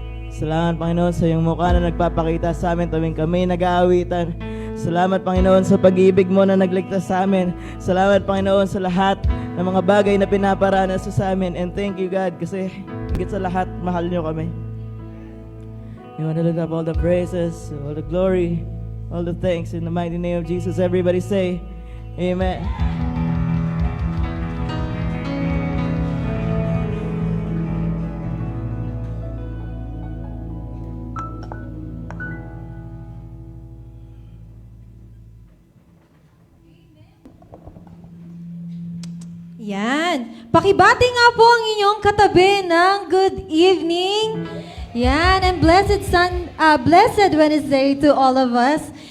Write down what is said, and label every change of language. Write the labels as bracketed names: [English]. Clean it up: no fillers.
[Filipino] Salamat Panginoon sa iyong mukha na nagpapakita sa amin tuwing kami nag-aawitan. Salamat Panginoon sa pag-ibig mo na nagligtas sa amin. Salamat Panginoon sa lahat ng mga bagay na pinaparanas sa amin. [English] And thank you God [Filipino] kasi higit sa lahat, mahal niyo kami. [English] We want to lift up all the praises, all the glory, all the thanks in the mighty name of Jesus. Everybody say, Amen. [Filipino] Yan. Pakibati nga po ang inyong katabi ng [English] good evening. [Filipino] Yan. [English] And blessed Wednesday to all of us.